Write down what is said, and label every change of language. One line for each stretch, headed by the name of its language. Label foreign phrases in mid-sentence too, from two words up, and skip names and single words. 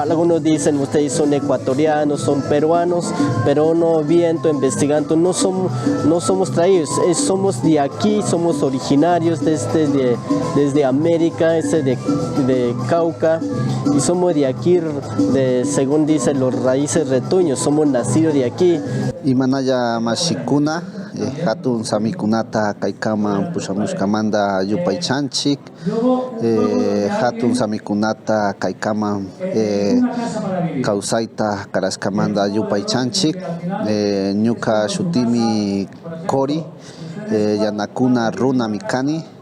Spanish: Algunos dicen ustedes son ecuatorianos, son peruanos, pero no viendo, investigando, no somos traídos, somos de aquí, somos originarios desde América, de Cauca, y somos de aquí, según dicen los raíces retoños, somos nacidos de aquí.
Quechua: Imanaya Mashikuna, Hatun Samikunata Kaikama Pushamushkamanda Yupaichanchik, Hatun Samikunata Kaikama Kausaita Karaskamanda Yupaichanchik, Nyuka Shutimi Kori, Yanakuna Runa Mikani,